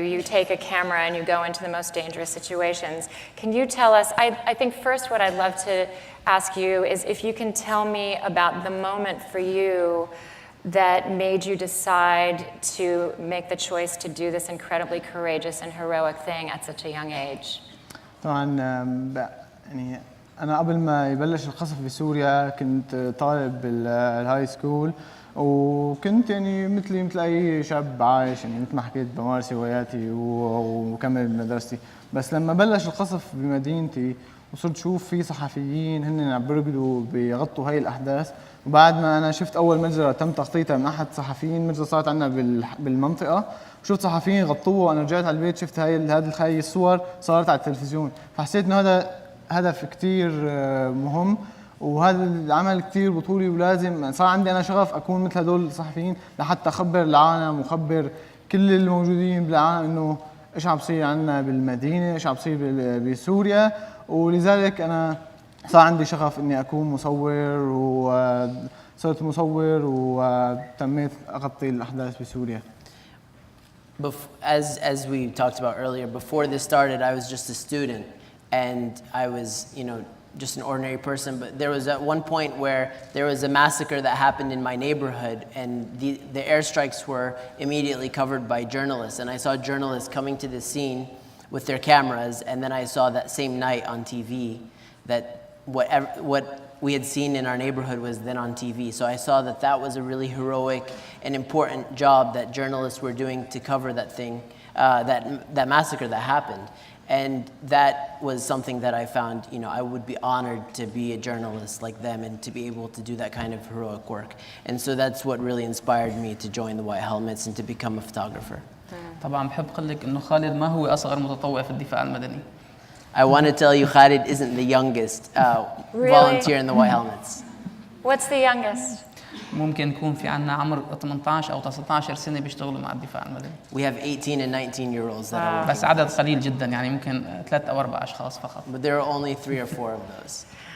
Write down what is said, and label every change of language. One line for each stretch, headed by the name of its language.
English: You take a camera and you go into the most dangerous situations. Can you tell us, I think first what I'd love to ask you is if you can tell me about the moment for you that made you decide to make the choice to do this incredibly courageous and heroic thing at such a young age?
Arabic: طبعا يعني أنا قبل ما يبلش القصف بسوريا كنت طالب بالهاي سكول، وكنت يعني مثل أي شاب عايش، يعني مثل ما حكيت بمارس هواياتي وكمل مدرستي. بس لما بلش القصف بمدينتي وصرت شوف في صحفيين هن عم بيرقدوا بيغطوا هاي الأحداث، وبعد ما أنا شفت أول مجزرة تم تغطيتها من أحد صحفيين، مجزرة صارت عندنا بالمنطقة، شفت صحفيين غطوها وأنا رجعت على البيت شفت هاي الصور صارت على التلفزيون، فحسيت إنه هذا هدف كتير مهم وهذا العمل كتير بطولي، ولازم صار عندي أنا شغف أكون مثل هدول الصحفيين لحتى أخبر العالم وأخبر كل الموجودين بالعالم إنه إيش عم بصير عنا بالمدينة، إيش عم بصير بسوريا. ولذلك أنا صار عندي شغف إني أكون مصور، وصرت مصور وتميت أغطي الأحداث بسوريا.
English: As we talked about earlier, before this started, I was just a student and I was, just an ordinary person. But there was at one point where there was a massacre that happened in my neighborhood, and the airstrikes were immediately covered by journalists. And I saw journalists coming to the scene with their cameras, and then I saw that same night on TV that what we had seen in our neighborhood was then on TV. So I saw that was a really heroic and important job that journalists were doing to cover that thing, that massacre that happened. And that was something that I found, I would be honored to be a journalist like them and to be able to do that kind of heroic work. And so that's what really inspired me to join the White Helmets and to become a photographer.
Arabic: طبعا بحب أقول لك إنه خالد ما هو أصغر متطوع في الدفاع المدني.
English: I want to tell you, Khaled isn't the youngest volunteer in the White Helmets. What's the youngest?
Arabic: ممكن يكون في عنا عمر 18 أو 19 سنة بيشتغلوا مع الدفاع المدني.
English: We have 18 and 19-year-olds that are working.
Arabic: بس عدد قليل جدا، يعني ممكن 3 أو 4 أشخاص فقط.
English: But there are only 3 or 4 of those.